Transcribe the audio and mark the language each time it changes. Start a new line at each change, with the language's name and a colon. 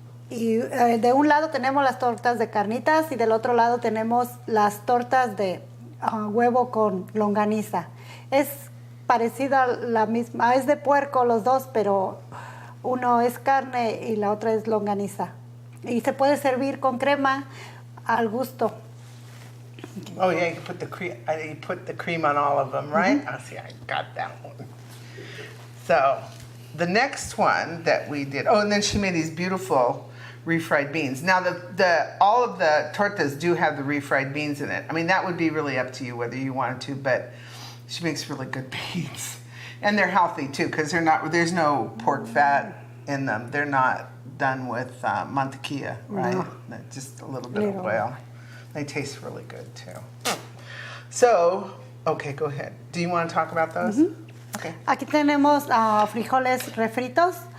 Spanish: Y de un lado tenemos las tortas de carnitas y del otro lado tenemos las tortas de huevo con longaniza. Es parecida la misma, es de puerco los dos, pero uno es carne y la otra es longaniza. Y se puede servir con crema al gusto.
English: Oh yeah, you put the cream on all of them, right? Oh, see, I got that one. So the next one that we did, and then she made these beautiful refried beans. Now all of the tortas do have the refried beans in it. I mean, that would be really up to you whether you wanted to, but she makes really good beans. And they're healthy too, because there's no pork fat in them. They're not done with mantequilla, right? No. Just a little bit of oil. They taste really good too. So, okay, go ahead. Do you want to talk about those? Okay.
Spanish: Aquí tenemos frijoles refritos.